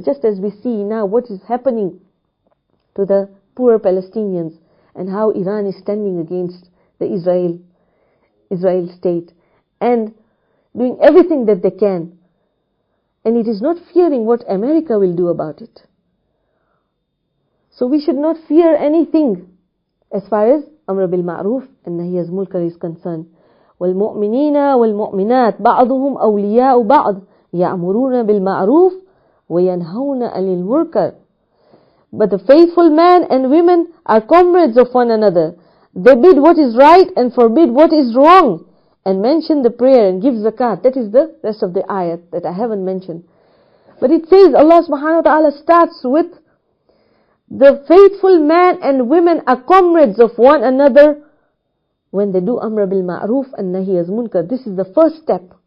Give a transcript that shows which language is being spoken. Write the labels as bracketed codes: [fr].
[en] Just as we see now what is happening to the poor Palestinians and how Iran is standing against the Israel state and doing everything that they can. And it is not fearing what America will do about it. So we should not fear anything as far as Amr bil Ma'ruf and Nahi anil Munkar is concerned. [ar] والمؤمنين والمؤمنات بعضهم أولياء بعض يأمرون بالمعروف وينهون عن المنكر. [en] But the faithful men and women are comrades of one another. They bid what is right and forbid what is wrong, and mention the prayer and give zakat. That is the rest of the ayat that I haven't mentioned. But it says Allah subhanahu wa ta'ala starts with the faithful men and women are comrades of one another when they do Amr bil Ma'ruf and Nahi anil Munkar. This is the first step.